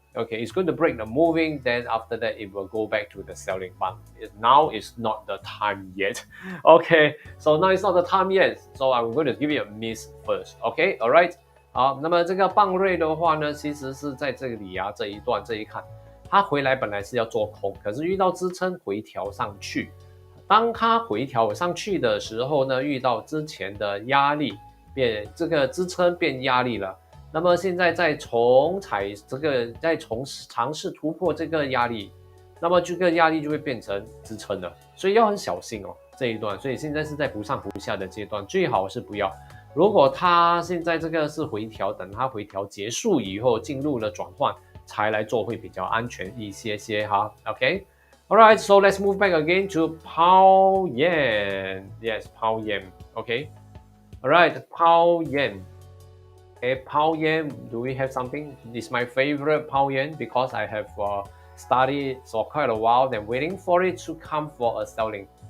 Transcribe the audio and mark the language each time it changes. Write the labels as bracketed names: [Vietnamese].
[English] Okay, it's going to break the moving, then after that it will go back to the selling, but now is not the time yet. Okay, so now it's not the time yet, so I'm going to give it a miss first. Okay, alright. [Chinese] 好，那么这个棒瑞的话呢，其实是在这里啊，这一看，它回来本来是要做空，可是遇到支撑回调上去，当它回调上去的时候呢，遇到之前的压力这个支撑变压力了。那么现在在重踩这个，在尝试突破这个压力，那么这个压力就会变成支撑了，所以要很小心哦这一段。所以现在是在不上不下的阶段，最好是不要。如果它现在这个是回调，等它回调结束以后进入了转换，才来做会比较安全一些哈。 [English] OK, alright, so let's move back again to pound yen. Yes, pound yen. Okay, alright, pound yen. Okay, pound yen, do we have something? It's my favorite pound yen because I have studied for quite a while and waiting for it to come for a selling.